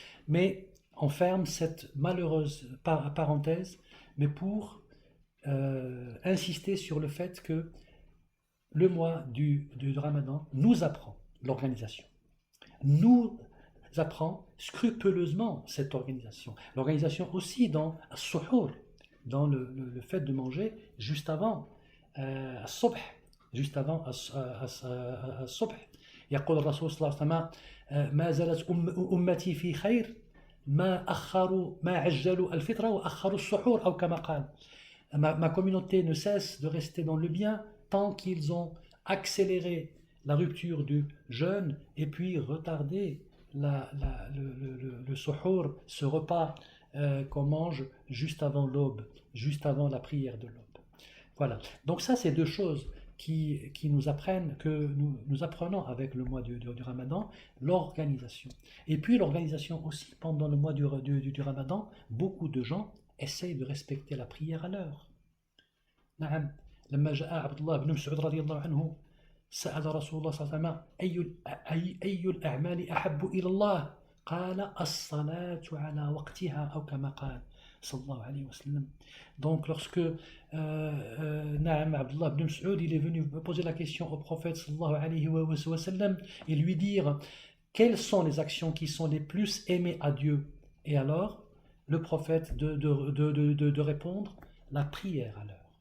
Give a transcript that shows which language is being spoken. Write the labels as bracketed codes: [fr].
[fr] Mais on ferme cette malheureuse parenthèse, mais pour insister sur le fait que le mois du Ramadan nous apprend l'organisation, nous apprend scrupuleusement cette organisation. L'organisation aussi dans as-suhour, dans le fait de manger juste avant as-subh, juste avant as-subh. [ar] يقول الرسول صلى الله عليه وسلم ما زالت أمتي في خير ما عجلوا الفطر وأخروا السحور أو كما قال. [fr] Ma communauté ne cesse de rester dans le bien tant qu'ils ont accéléré la rupture du jeûne et puis retarder le suhour, ce repas qu'on mange juste avant l'aube, juste avant la prière de l'aube. Voilà. Donc ça, c'est deux choses qui nous apprennent, que nous apprenons avec le mois du Ramadan, l'organisation. Et puis l'organisation aussi, pendant le mois du Ramadan, beaucoup de gens essayent de respecter la prière à l'heure. [ar] نعم لما جاء عبد الله بن مسعود رضي الله عنه سأل رسول الله صلى الله عليه وسلم أي الأعمال أحب إلى الله قال الصلاة على وقتها أو كما قال صلى الله عليه وسلم. [fr] Donc lorsque Naam Abdullah ibn Mas'ud il est venu poser la question au prophète sallallahu alayhi wa sallam et lui dire quelles sont les actions qui sont les plus aimées à Dieu, et alors le prophète de répondre la prière à l'heure.